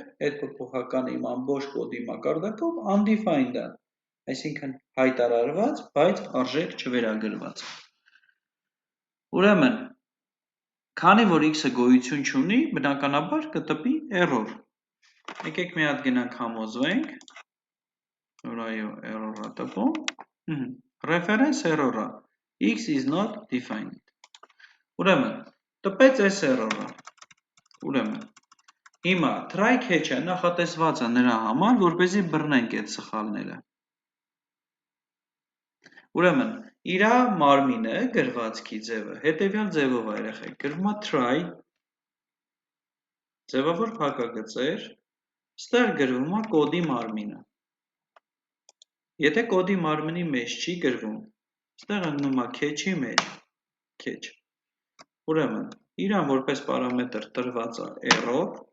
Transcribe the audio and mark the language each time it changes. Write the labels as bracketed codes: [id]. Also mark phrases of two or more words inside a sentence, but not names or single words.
[hy] այդ փոփոխականը իմ ամբողջ կոդի մակարդակով undefined է, այսինքն հայտարարված, բայց արժեք չվերագրված։ Ուրեմն, քանի որ x-ը գոյություն չունի, բնականաբար կտպի error։ Եկեք մի հատ գնանք համոզվենք, որ այո, error-ը տպում, [en] reference error-ը, x is not defined։ [hy] Ուրեմն, տպեց այս error-ը։ Ուրեմն, հիմա [en] try catch-ը [hy] նախատեսված է նրա համար, որպեսզի բռնենք այդ սխալները։ Ուրեմն, իրա մարմինը գրվածքի ձևը հետևյալ ձևով է երեխեք, գրվում է try, ձևավոր փակագծեր, ստեղ գրվում է կոդի մարմինը։ Եթե կոդի մարմնի մեջ չի գրվում, ստեղ ընկնում է catch-ի մեջ, catch։ Ուրեմն, իրան որպես պարամետր տրված է error,